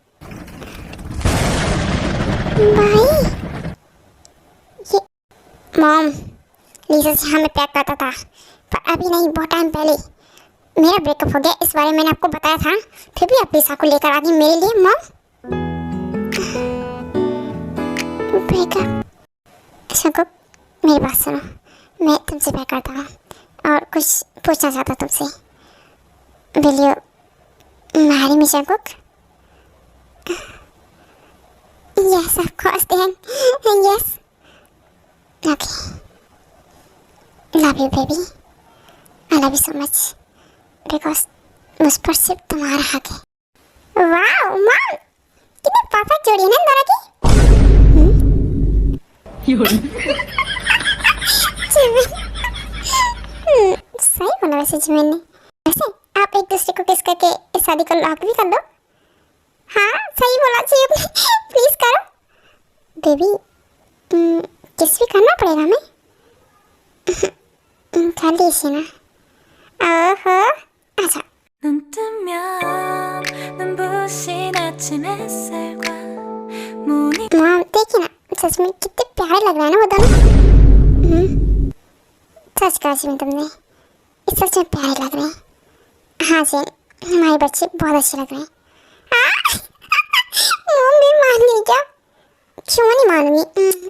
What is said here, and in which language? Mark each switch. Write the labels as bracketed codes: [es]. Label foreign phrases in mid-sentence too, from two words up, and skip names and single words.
[hi] भाई ये मॉम लिसा से हमें प्यार करता था पर अभी नहीं, बहुत टाइम पहले मेरा ब्रेकअप हो गया, इस बारे में मैंने आपको बताया था, फिर भी आप लिसा को लेकर आ गई मेरे लिए। [en] Mom breakup? [hi] जंगकुक मेरी बात सुनो, मैं तुमसे प्यार करता हूँ और कुछ पूछना चाहता हूँ तुमसे। [en] Will you marry me [hi] जंगकुक? [en] Yes, of course, then. Yes. Okay. Love you, baby. I love you so much. Because [hi] मुझ पर सिर्फ तुम्हारा हक है। वाह, मॉम! कितनी परफेक्ट जोड़ी है ना दोनों की? सही बोला वैसे जिमिन ने। वैसे आप एक दूसरे को किस करके इस शादी को लॉक भी कर दो। हाँ सही बोला जी आपने। प्लीज करो बेबी। किस भी करना पड़ेगा हमें? कर लीजिए ना। ओहो अच्छा। [ko] 눈 뜨면 눈부신 아침 햇살과 무늬 [hi] मॉम देखिए ना सच में कितने प्यारे लग रहा है ना वो दोनों। सच कहा जिमिन तुमने, सच में प्यारे लग रहे हैं। हाँ जी, हमारे बच्चे बहुत अच्छे लग रहे हैं। मम्मी मान गई क्या? क्यों नहीं मानूंगी?